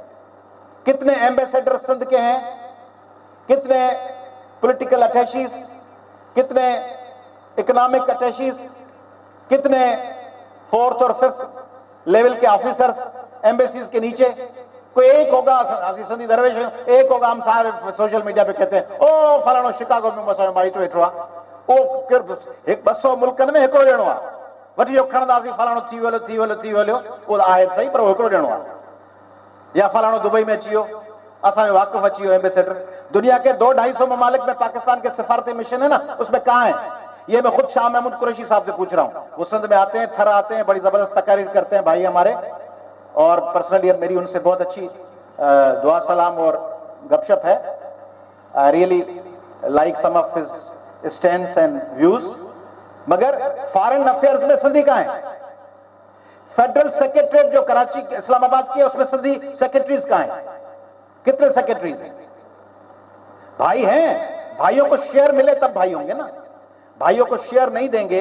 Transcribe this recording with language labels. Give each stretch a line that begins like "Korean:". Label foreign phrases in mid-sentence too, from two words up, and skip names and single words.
Urdu: کتنے ایمبیسیڈر سندھ کے ہیں؟ کتنے
English: political attachés,
Urdu: کتنے
English: economic attachés,
Urdu: کتنے 4th اور 5th لیول کے آفیسرز ایمبیسیز کے نیچے? کوئی ایک ہوگا، سندھی درویش ایک ہوگا، ہم سارے
English: social media
Urdu: پہ کہتے ہیں
Sindhi: ओ फलाणो शिकागो में मसो माइट वेठो आहे, ओ एक 200 मुल्कनि में हिकिड़ो ॼणो आहे, वठी जो खणंदासीं फलाणो थी वियो, उहो आहे सही, पर उहो हिकिड़ो ॼणो आहे। या फलाणो दुबई में अची वियो, असांजो वाक़िफ़ अची वियो एम्बेसडर।
Urdu: دنیا کے 200-250 ممالک میں پاکستان کے سفارتی مشن ہے نا، اس میں کہاں ہے? یہ میں خود شاہ محمود قریشی صاحب سے پوچھ رہا ہوں۔ وہ سندھ میں آتے ہیں، تھر آتے ہیں، بڑی زبردست تقاریر کرتے ہیں بھائی ہمارے، اور پرسنلی میری ان سے بہت اچھی دعا سلام اور گپ شپ ہے.
English: I really like some of his stands and views.
Urdu: مگر
English: foreign affairs
Urdu: میں سندھی کہاں ہے?
English: federal secretariat
Urdu: جو کراچی اسلام آباد کی ہے، اس میں سندھی سیکرٹریز کہاں ہے? کتنے سیکرٹریز ہیں? بھائی ہیں، بھائیوں کو شیئر ملے تب بھائی ہوں گے نا، بھائیوں کو شیئر نہیں دیں گے.